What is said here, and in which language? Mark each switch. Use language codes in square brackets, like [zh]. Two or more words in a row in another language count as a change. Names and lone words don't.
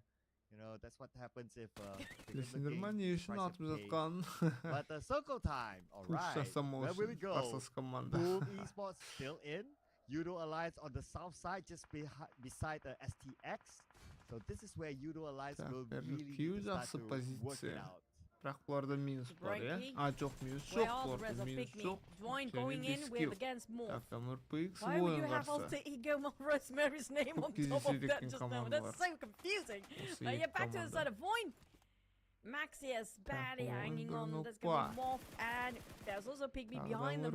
[en] You know, that's what happens if But circle time, alright. Where will we go? Boom Esports still in. Udo Alliance on the south side, just beside the STX. So this is where Udo Alliance will really start to work it out. [kk] Бірақ бұларда минус бар, жоқ, минус жоқ, бұларда минус жоқ. [en] Going in with against more. MRPX Why would you have alter ego Rosemary's name on top of that just now? That's so confusing. Yeah, back to the side of Void. Maxius barely hanging on. There's gonna be Morph, and there's also Pygmy behind them.